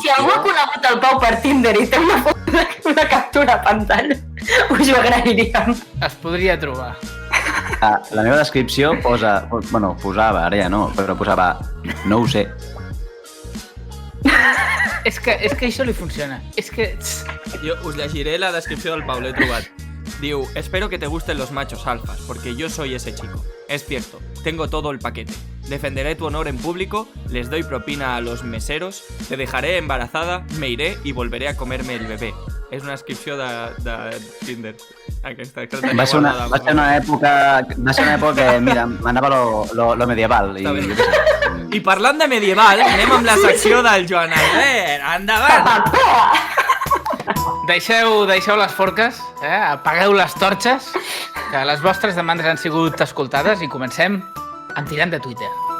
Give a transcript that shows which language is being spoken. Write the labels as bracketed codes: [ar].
[ca] si algú ha conegut el Pau per Tinder i té una captura a pantalla, us ho agrairíem. Es podria trobar. la meva descripció posava, ara ja no, però posava, no ho sé. És que això li funciona. És que... jo us llegiré la descripció del Pau, l'he trobat. [es] Diu, espero que te gusten los machos alfas, porque yo soy ese chico. Es cierto, tengo todo el paquete. Defenderé tu honor en público, les doy propina a los meseros, te dejaré embarazada, me iré y volveré a comerme el bebé. [ca] És una descripció de Tinder. Aquesta, que Va ser una època que, mira, m'anava lo medieval. Està bé. I parlant de medieval, anem amb la secció del Joan Albert. Endavant! Deixeu les forques, apagueu les torxes, que les vostres demandes han sigut escoltades i comencem amb tirant de Twitter.